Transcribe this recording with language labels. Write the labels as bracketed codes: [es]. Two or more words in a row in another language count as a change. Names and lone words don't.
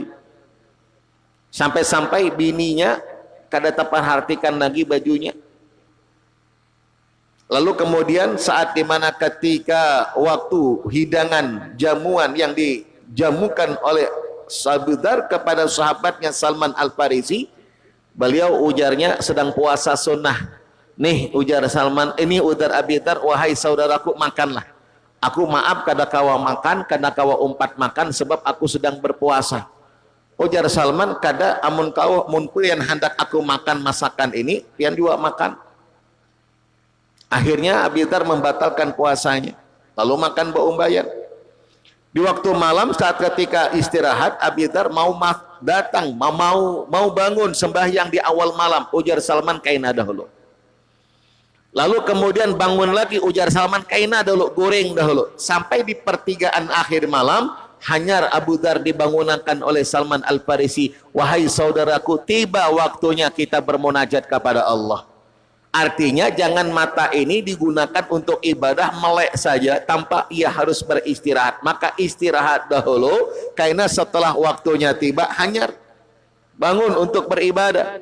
[bjn] Sampai-sampai bininya kada terperhatikan lagi bajunya. [id] Lalu kemudian saat dimana ketika waktu hidangan jamuan yang dijamukan oleh Abu Dzar kepada sahabatnya Salman Al-Farisi, beliau ujarnya sedang puasa sunnah. Nih ujar Salman, ini ujar Abi Dzar, wahai saudaraku makanlah. [bjn] Aku maaf kada kawa makan, kada kawa umpat makan sebab aku sedang berpuasa. Ujar Salman, kada amun kau mun yang hendak aku makan masakan ini, pian juga makan. [id] Akhirnya Abi Dzar membatalkan puasanya, lalu makan bayar. Di waktu malam saat ketika istirahat, Abi Dzar mau datang, mau bangun sembahyang di awal malam. [bjn] Ujar Salman, kaina dahulu. Lalu kemudian bangun lagi, ujar Salman, kaina dahulu, goreng dahulu. [id] Sampai di pertigaan akhir malam, hanyar Abu Dzar dibangunkan oleh Salman Al-Farisi, wahai saudaraku, tiba waktunya kita bermunajat kepada Allah. Artinya jangan mata ini digunakan untuk ibadah melek saja tanpa ia harus beristirahat. Maka istirahat dahulu, karena setelah waktunya tiba hanyar bangun untuk beribadah.